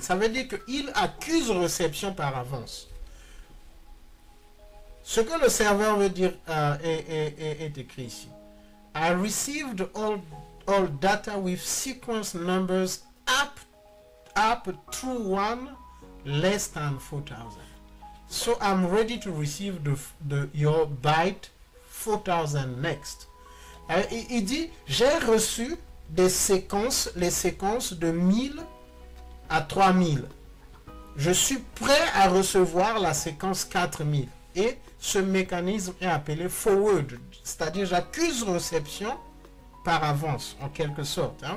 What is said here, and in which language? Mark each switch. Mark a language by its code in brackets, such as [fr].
[fr] Ça veut dire qu'il accuse réception par avance. Ce que le serveur veut dire est écrit ici. [en] I received all data with sequence numbers up through 1 less than 4000. So I'm ready to receive your byte 4000 next. [fr] Il dit, j'ai reçu les séquences de 1000 à 3000. Je suis prêt à recevoir la séquence 4000. Et ce mécanisme est appelé forward, c'est-à-dire j'accuse réception par avance, en quelque sorte. Hein.